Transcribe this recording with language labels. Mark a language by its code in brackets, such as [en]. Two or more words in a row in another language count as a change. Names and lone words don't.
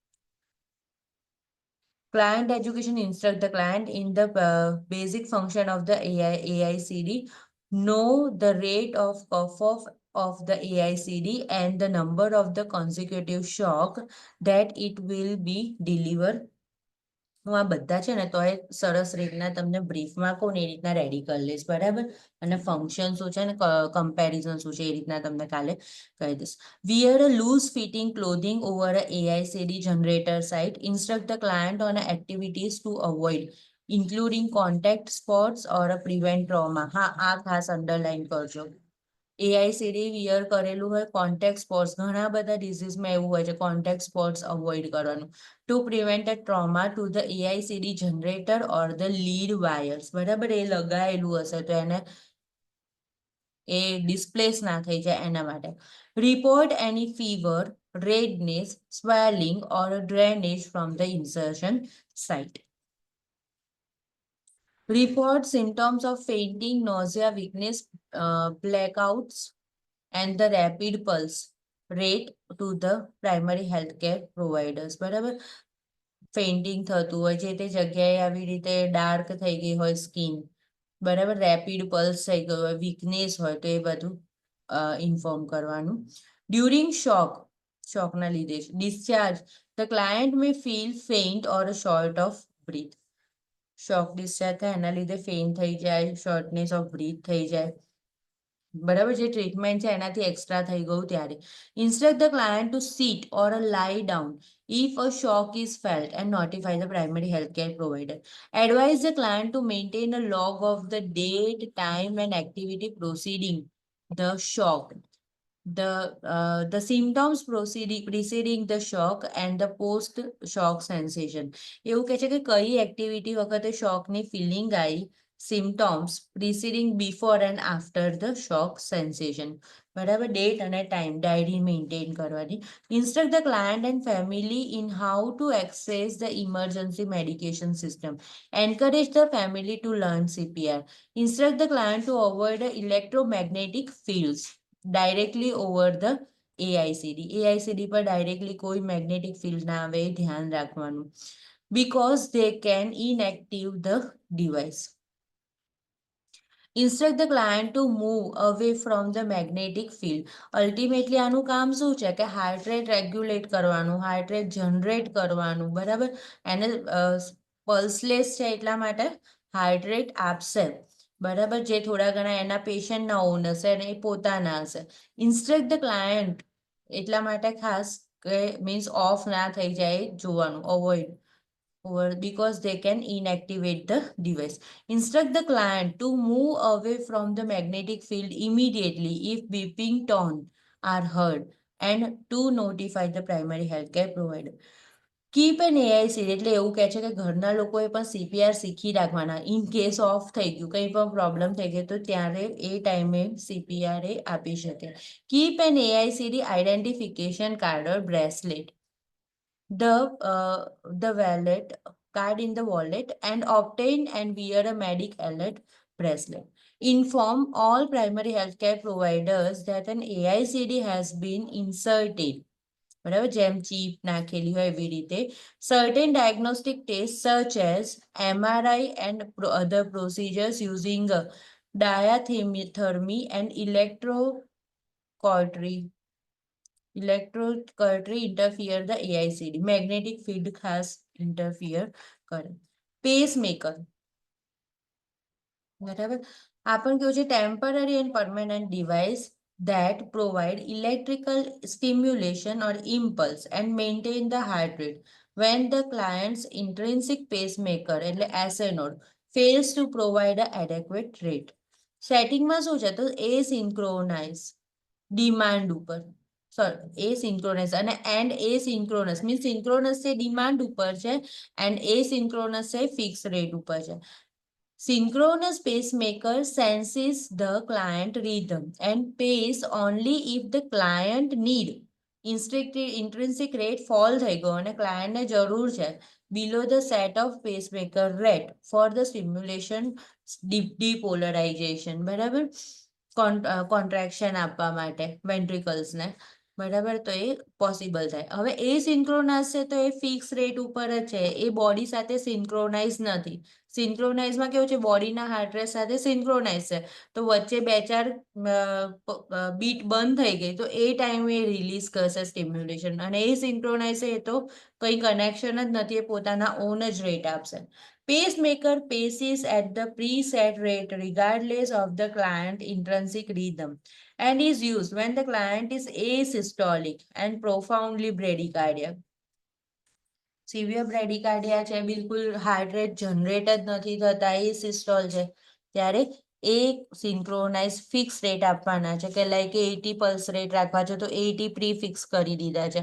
[en] Client education instruct the client in the basic function of the AICD. Know the rate of cuff-off of the AICD and the number of the consecutive shock that it will be delivered. [gu] હું આ બધા છે ને તો એ સરસ રીતના તમને બ્રીફમાં કહું ને એ રીતના રેડી કરી લઈશ, બરાબર. અને ફંક્શન શું છે ને કમ્પેરિઝન શું છે એ રીતના તમને કાલે કહી દઈશ. [en] Wear a loose fitting clothing over a AICD generator site. Instruct the client on activities to avoid, including contact sports or prevent trauma. [gu] હા, આ ખાસ અંડરલાઈન કરજો. AICD વિયર કરેલું હોય, [en] contact sports, [gu] ઘણા બધા ડિઝીઝમાં એવું હોય છે, [en] contact sports avoid [gu] કરવાનું. [en] to prevent a trauma to the AICD generator or the lead wires, બરાબર. [gu] એ લગાયેલું હશે તો એને એ ડિસ્પ્લેસ ના થઈ જાય એના માટે. [en] report any fever, redness, swelling or drainage from the insertion site. Report symptoms of fainting, nausea, weakness, blackouts, and the rapid pulse rate to the primary healthcare providers, [gu] બરાબર. ફેઇન્ટિંગ થતું હોય જે તે જગ્યાએ આવી રીતે ડાર્ક થઈ ગઈ હોય સ્કિન, બરાબર. [en] rapid pulse [gu] થઈ ગયો હોય, વીકનેસ હોય તો એ બધું ઇન્ફોર્મ કરવાનું. [en] during shockના લીધે discharge, the client may feel faint or short of breath. shock discharge [gu] થાય એના લીધે ફેઇન્ટ થઈ જાય, [en] shortness of breath [gu] થઈ જાય, બરાબર, જે ટ્રીટમેન્ટ છે એનાથી એક્સ્ટ્રા થઈ ગયું ત્યારે. [en] instruct the client to sit or lie down if a shock is felt and notify the primary healthcare provider. Advise the client to maintain a log of the date, time and activity preceding the shock, the symptoms preceding the shock and the post shock sensation. [gu] એવું કહે છે કે કઈ એક્ટિવિટી વખતે શોકની ફિલિંગ આવી, [en] symptoms preceding before and after the shock sensation, [gu] બરાબર, ડેટ અને [en] time diary maintain [gu] કરવાની. [en] Instruct the client and family in how to access the emergency medication system. Encourage the family to learn CPR. Instruct the client to avoid the electromagnetic fields directly over the AICD. [gu] AICD પર ડાયરેક્ટલી કોઈ [en] magnetic field [gu] ના આવે, ધ્યાન રાખવાનું. [en] Because they can inactive the device. Instruct the client to move away from the magnetic field. [gu] અલ્ટિમેટલી આનું કામ શું છે કે [en] heart rate regulate [gu] કરવાનું, [en] heart rate generate [gu] કરવાનું, બરાબર, એને પલ્સલેસ છે એટલા માટે [en] heart rate [gu] આપશે, બરાબર, જે થોડા ઘણા એના પેશન્ટના ઓન હશે અને એ પોતાના હશે. [en] instruct the client [gu] એટલા માટે ખાસ કે [en] means of [gu] ના થઈ જાય જોવાનું, [en] avoid because they can inactivate the device. Instruct the client to move away from the magnetic field immediately if beeping tone are heard and to notify the primary healthcare provider. keep an AICD [gu] એટલે એવું કહે છે કે ઘરના લોકોએ પણ CPR શીખી રાખવાના. [en] in case of [gu] થઈ ગયું, કંઈ પણ પ્રોબ્લેમ થઈ ગયો તો ત્યારે એ ટાઈમે CPR એ આપી શકે. [en] keep an AICD identification card or bracelet, the wallet card in the wallet and obtain and wear a medic alert bracelet. Inform all primary healthcare providers that an AICD has been inserted, [gu] બરાબર, જેમ ચીપ નાખેલી હોય એવી રીતે. [en] Certain diagnostic tests such as MRI and other procedures using diathermy and electrocautery interfere the AICD. Magnetic field ખાસ interfere કરે. Pacemaker, [gu] બરાબર, આ પણ કેવું છે [en] temporary and permanent device that provide electrical stimulation or impulse and maintain the heart rate when the client's intrinsic pacemaker એટલે SA node fails to provide an adequate rate. [gu] સેટિંગમાં શું છે તો [en] asynchronize demand [gu] ઉપર, [en] sorry asynchronous [gu] અને [en] and asynchronous means synchronous [gu] છે ડિમાન્ડ ઉપર છે [en] and asynchronous [gu] છે [en] fix rate [gu] ઉપર છે. [en] Synchronous pacemaker senses the client rhythm and pays only if the client need. Intrinsic rate fall [gu] થઈ ગયો અને ક્લાયન્ટને જરૂર છે [en] below the set of pacemaker rate for the stimulation depolarization, [gu] બરાબર, કોન્ટ્રાક્શન આપવા માટે વેન્ટ્રિકલ્સને, બરાબર, તો એ પોસિબલ થાય. હવે એ સિન્ક્રોનાઇઝ છે તો એ [en] fix rate [gu] ઉપર જ છે, એ બોડી સાથે સિન્ક્રોનાઇઝ નથી. સિન્ક્રોનાઇઝમાં કેવું છે બોડીના [en] heart rate [gu] સાથે સિન્ક્રોનાઇઝ છે, તો વચ્ચે 2-4 બીટ બંધ થઈ ગઈ તો એ ટાઈમે રિલીઝ કરશે સ્ટિમ્યુલેશન, અને એ સિન્ક્રોનાઇઝ એ તો કંઈ કનેક્શન જ નથી, એ પોતાના ઓન જ રેટ આપશે. [en] Pacemaker paces at the preset rate regardless of the client intrinsic rhythm and is used when the client is asystolic and profoundly bradycardia. severe bradycardia [gu] છે, બિલકુલ [en] heart rate generate [gu] જ નથી થતા, એ સિસ્ટોલ છે, ત્યારે એ [en] synchronize fix rate [gu] આપવાના છે કે લાઈક 80 [en] pulse rate [gu] રાખવા છે તો 80 [en] pre fix [gu] કરી દીધા છે.